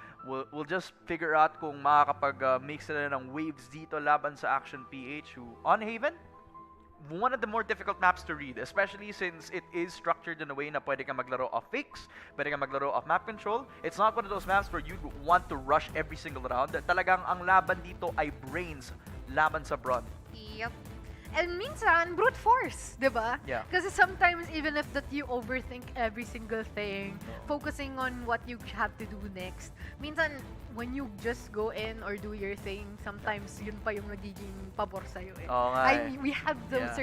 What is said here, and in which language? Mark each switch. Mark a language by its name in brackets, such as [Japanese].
[English] We'll just figure out [Filipino] kung makakapag-make sila ng waves dito laban sa [English] Action PH, who on Haven, one of the more difficult maps to read, especially since it is structured in a way [Filipino] na pwede kang maglaro of fix, pwede kang maglaro of map control. [English] It's not one of those maps where you want to rush every single round. [Filipino] Talagang ang laban dito ay brains laban sa brawn. [English] Yep. And [Filipino] minsan, brute force, di ba? [English] Yeah. Kasi sometimes, even if that you overthink every single thing, focusing on what you have to do next, minsan, when you just go in or do your thing, sometimes [Filipino] yun pa yung nagiging pabor sa'yo eh. Oo nga eh. [English] We have those Yeah.